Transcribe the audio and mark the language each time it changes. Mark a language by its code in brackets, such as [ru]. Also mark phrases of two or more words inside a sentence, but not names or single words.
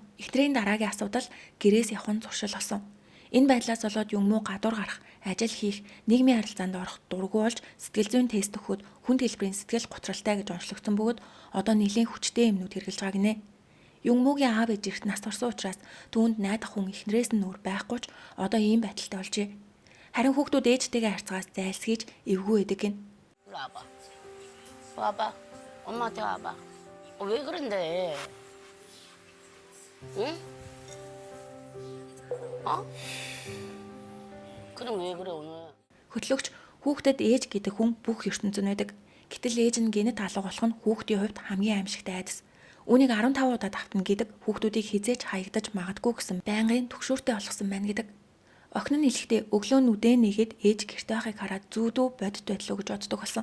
[mn] Эхнэрийн дараагийн асуудал гэрээс явах нь зуршил болсон. Энэ байдлаас болоод Юнгмүү гадуур гарах, ажил хийх, нийгмийн харилцаанд орох дургүй болж сэтгэл зүйн тест өгөхөд хүнд хэлбэрийн сэтгэл готролтой гэж онцлогдсон бөгөөд одоо нэлийн хүчтэй юмнууд хэрэгжилж байгаа гинэ. Юнгмүүгийн аав ээж эрт нас орсон учраас түүнд найдах хүн эхнэрээс нь өөр байхгүй ч одоо ийм байдалтай болжээ. Харин хүүхдүүд ээжтэйгээ харьцаагаас зайлсхийж эвгүй байдаг гин. [ko] 와봐. 와봐. 엄마한테 와봐. 왜 그런데? 응? 어? 그럼 왜 그래 오늘? [mn] Хөтлөгч хүүхдэд ээж гэдэг хүн бүх ертөнцийн байдаг. Гэтэл ээж нь генет алга болох нь хүүхдийн хувьд хамгийн аимшигтай айдас. Үүнийг 15 удаа давтна гэдэг хүүхдүүдийг хизээж хаягдаж магадгүй гэсэн байнгын түгшүүртэй болгосон байна гэдэг. Охин нь хэлэхдээ өглөө нүдээ нэгээд ээж гэрте байхыг хараад зүүдөө бодит байдлаа гэж боддог болсон.